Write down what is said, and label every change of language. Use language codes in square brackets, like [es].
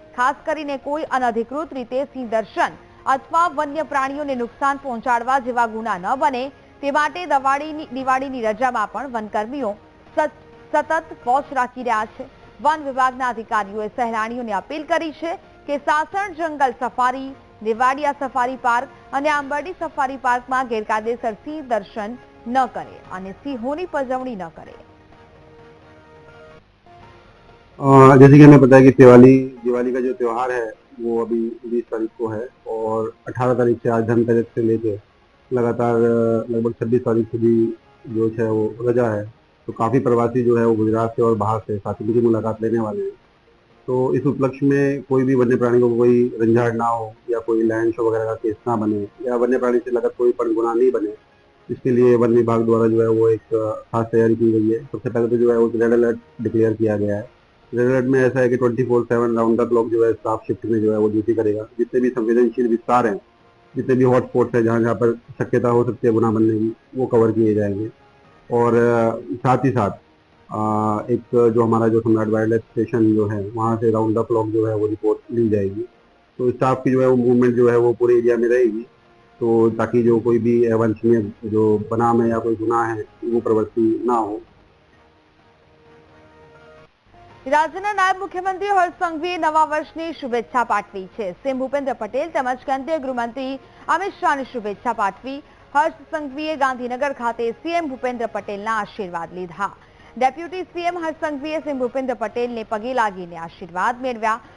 [gu] ખાસ કરીને કોઈ અનધિકૃત રીતે સિંહ દર્શન અથવા વન્ય પ્રાણીઓને નુકસાન પહોંચાડવા જેવા ગુના ન બને તે માટે દિવાળીની રજામાં પણ વનકર્મીઓ સતત વોચ રાખી રહ્યા છે. વન વિભાગના અધિકારીઓએ સહેલાણીઓને અપીલ કરી છે કે સાસણ જંગલ સફારી, દેવાડિયા સફારી પાર્ક અને આંબરડી સફારી પાર્કમાં ગેરકાયદેસર સિંહ દર્શન ન કરે અને સિંહોની પજવણી ન કરે. [hi] जैसे कि हमें पता है कि दिवाली का जो त्यौहार है वो अभी 20 तारीख को है और 18 तारीख से आज धनतेरस से लेके लगातार लगभग 26 तारीख [gu] સુધી [hi] जो है वो रजा है. तो काफ़ी प्रवासी जो है वो गुजरात से और बाहर से साथी की मुलाकात लेने वाले हैं. तो इस उपलक्ष्य में कोई भी वन्य प्राणी को कोई रंझाड़ ना हो या कोई लैंड शो वगैरह का केस ना बने या वन्य प्राणी से लगत कोई पण गुनाह नहीं बने, इसके लिए वन विभाग द्वारा जो है वो एक खास तैयारी की गई है. सबसे पहले तो जो है वो रेड अलर्ट डिक्लेयर किया गया है. रेड अलर्ट में ऐसा है कि 24/7 राउंड द क्लॉक जो है स्टाफ शिफ्ट में जो है वो ड्यूटी करेगा. जितने भी संवेदनशील विस्तार हैं, जितने भी हॉटस्पॉट्स है जहाँ पर शक्यता हो सकती है गुनाह बनने की, वो कवर किए जाएंगे. और साथ ही साथ एक जो हमारा जो सम्राट वाइल्ड लाइफ स्टेशन जो है वहाँ से राउंड द क्लॉक जो है वो रिपोर्ट ली जाएगी. तो स्टाफ की जो है वो मूवमेंट जो है वो पूरे एरिया में रहेगी, तो ताकि जो कोई भी अवांछनीय जो बनाम है या कोई गुनाह है वो प्रवृत्ति ना हो. [gu] રાજ્યના નાયબ મુખ્યમંત્રી હર્ષ સંઘવીએ નવા વર્ષની શુભેચ્છા પાઠવી છે. સીએમ ભૂપેન્દ્ર પટેલ તેમજ કેન્દ્રીય ગૃહમંત્રી અમિત શાહને શુભેચ્છા પાઠવી. હર્ષ સંઘવીએ ગાંધીનગર ખાતે સીએમ ભૂપેન્દ્ર પટેલના આશીર્વાદ લીધા. ડેપ્યુટી સીએમ હર્ષ સંઘવીએ સીએમ ભૂપેન્દ્ર પટેલને પગે લાગીને આશીર્વાદ મેળવ્યા.